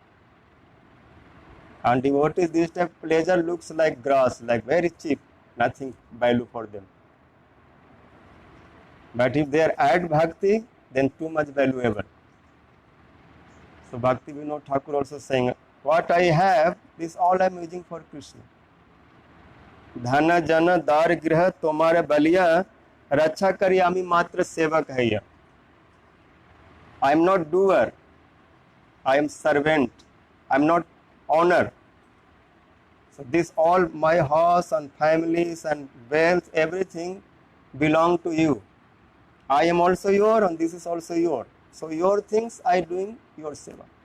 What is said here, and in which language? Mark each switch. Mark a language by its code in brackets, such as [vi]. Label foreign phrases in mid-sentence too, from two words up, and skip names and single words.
[en] And devotees, this type of pleasure looks like grass, like very cheap, nothing value for them. But if they are add bhakti, then too much valuable. So Bhakti Vinod Thakur also saying, what I have, this all I am using for Krishna. [bn] ধন জন দার গৃহ তোমারে বলিয়া রক্ষা করি আমি মাত্র সেবক হে. [en] I am not doer, I am servant, I am not owner. So this all my house and families and wealth, everything belong to you. I am also your and this is also your. So your things I doing your seva.